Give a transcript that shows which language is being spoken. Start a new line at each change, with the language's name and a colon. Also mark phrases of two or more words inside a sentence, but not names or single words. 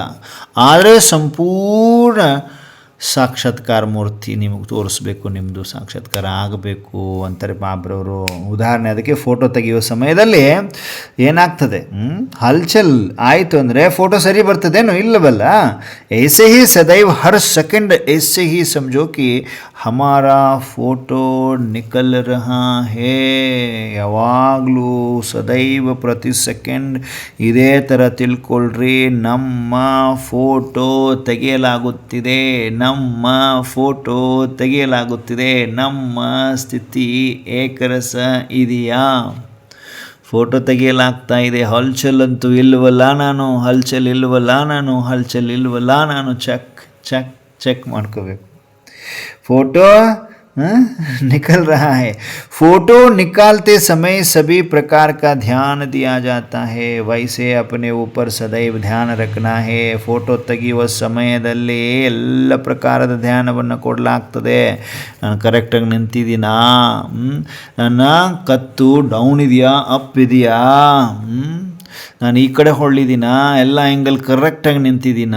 Kannada: ಆದರೆ ಸಂಪೂರ್ಣ ಸಾಕ್ಷಾತ್ಕಾರ ಮೂರ್ತಿ ನಿಮಗೆ ತೋರಿಸ್ಬೇಕು, ನಿಮ್ಮದು ಸಾಕ್ಷಾತ್ಕಾರ ಆಗಬೇಕು ಅಂತಾರೆ ಬಾಬ್ರವರು ಉದಾಹರಣೆ. ಅದಕ್ಕೆ ಫೋಟೋ ತೆಗೆಯುವ ಸಮಯದಲ್ಲಿ ಏನಾಗ್ತದೆ, ಹಲ್ಚಲ್ ಆಯಿತು ಅಂದರೆ ಫೋಟೋ ಸರಿ ಬರ್ತದೇನೋ? ಇಲ್ಲವಲ್ಲ.
Hindi: ऐसे ही सदैव हर सेकंड ऐसे ही समझो कि हमारा फोटो निकल रहा है.
Kannada: ಯಾವಾಗಲೂ ಸದೈವ ಪ್ರತಿ ಸೆಕೆಂಡ್ ಇದೇ ಥರ ತಿಳ್ಕೊಳ್ರಿ, ನಮ್ಮ ಫೋಟೋ ತೆಗೆಯಲಾಗುತ್ತಿದೆ, ನಮ್ಮ ಫೋಟೋ ತೆಗೆಯಲಾಗುತ್ತಿದೆ. ನಮ್ಮ ಸ್ಥಿತಿ ಏಕರಸ ಇದೆಯಾ? ಫೋಟೋ ತೆಗೆಯಲಾಗ್ತಾ ಇದೆ. ಹಲ್ಚಲ್ ಅಂತೂ ಇಲ್ವಲ್ಲ ನಾನು ಚೆಕ್ ಮಾಡ್ಕೋಬೇಕು.
Hindi: ಫೋಟೋ निकल रहा है. फोटो निकालते समय सभी प्रकार का ध्यान दिया जाता है. वैसे अपने ऊपर सदैव ध्यान रखना है.
Kannada: ಫೋಟೋ ತೆಗೆಯುವ ಸಮಯದಲ್ಲಿ ಎಲ್ಲ ಪ್ರಕಾರದ ಧ್ಯಾನವನ್ನು ಕೊಡಲಾಗ್ತದೆ. ನಾನು ಕರೆಕ್ಟಾಗಿ ನಿಂತಿದ್ದೀನಾ? ನನ್ನ ಕತ್ತು ಡೌನ್ ಇದೆಯಾ, ಅಪ್ ಇದೆಯಾ? ನಾನು ಈ ಕಡೆ ಹೊಳ್ಳಿದ್ದೀನಾ? ಎಲ್ಲ ಆ್ಯಂಗಲ್ ಕರೆಕ್ಟಾಗಿ ನಿಂತಿದ್ದೀನಾ?